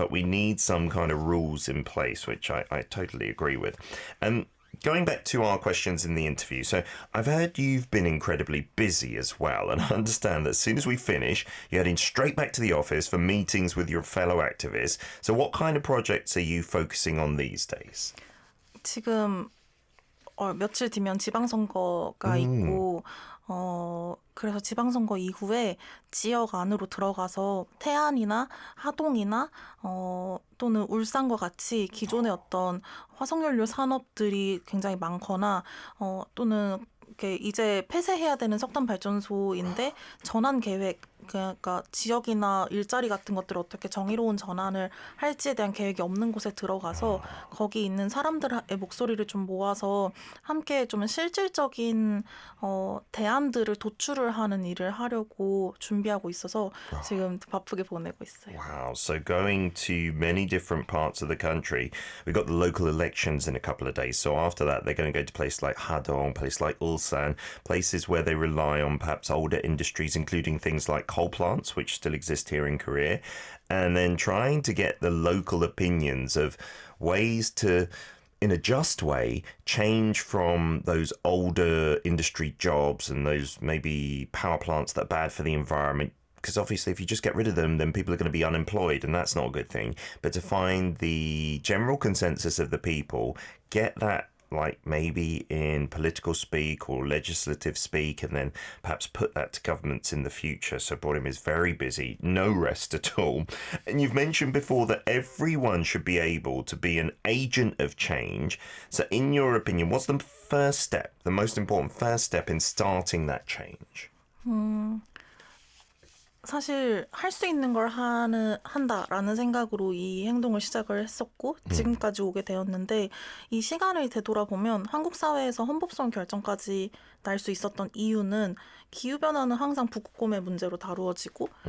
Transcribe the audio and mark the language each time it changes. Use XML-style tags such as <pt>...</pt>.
<en>But we need some kind of rules in place, which I totally agree with. And going back to our questions in the interview, so I've heard you've been incredibly busy as well, and I understand that as soon as we finish, you're heading straight back to the office for meetings with your fellow activists. So what kind of projects are you focusing on these days?</en> <ko>지금 며칠 뒤면 지방선거가 있고 그래서 지방선거 이후에 지역 안으로 들어가서 태안이나 하동이나 또는 울산과 같이 기존의 어떤 화석연료 산업들이 굉장히 많거나 또는 이렇게 이제 폐쇄해야 되는 석탄 발전소인데 전환 계획 그러니까 지역이나 일자리 같은 것들을 어떻게 정의로운 전환을 할지에 대한 계획이 없는 곳에 들어가서 거기 있는 사람들의 목소리를 좀 모아서 함께 좀 실질적인 대안들을 도출을 하는 일을 하려고 준비하고 있어서 지금 바쁘게 보내고 있어요.</ko> <en>Wow. So going to many different parts of the country. We've got the local elections in a couple of days. So after that, they're going to go to places like Hadong, places like Ulsan, places where they rely on perhaps older industries, including things like coal plants, which still exist here in Korea. And then trying to get the local opinions of ways to, in a just way, change from those older industry jobs and those maybe power plants that are bad for the environment. Because obviously, if you just get rid of them, then people are going to be unemployed, and that's not a good thing. But to find the general consensus of the people, get that like maybe in political speak or legislative speak, and then perhaps put that to governments in the future. So Borim is very busy, no rest at all. And you've mentioned before that everyone should be able to be an agent of change. So in your opinion, what's the first step, the most important first step in starting that change?</en> <ko>사실 할 수 있는 걸 한다라는 생각으로 이 행동을 시작을 했었고 지금까지 오게 되었는데 이 시간을 되돌아보면 한국 사회에서 헌법소원 결정까지 날 수 있었던 이유는 기후변화는 항상 북극곰의 문제로 다루어지고</ko>